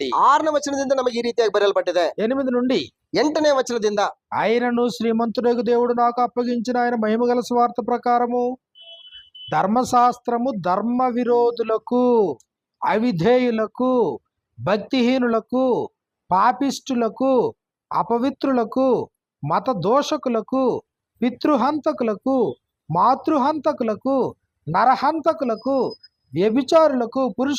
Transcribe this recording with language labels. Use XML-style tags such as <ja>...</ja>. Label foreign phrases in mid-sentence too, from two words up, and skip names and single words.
<kn>6ನೇ ವಚನದಿಂದ ನಮಗೆ ಈ ರೀತಿಯಾಗಿ ಬರೆಯಲ್ಪಟ್ಟಿದೆ.</kn> <te>8 నుండి</te> <kn>8ನೇ ವಚನದಿಂದ,</kn> <te>ఆయనను శ్రీమంతుడగు దేవుడు నాకు అప్పగించిన ఆయన మహిమగల స్వార్థ ప్రకారము ధర్మశాస్త్రము ధర్మ విరోధులకు, అవిధేయులకు, భక్తిహీనులకు, పాపిష్టులకు, అపవిత్రులకు, మత దోషకులకు, పితృహంతకులకు, మాతృహంతకులకు, నరహంతకులకు, వ్యభిచారులకు, పురుష</te>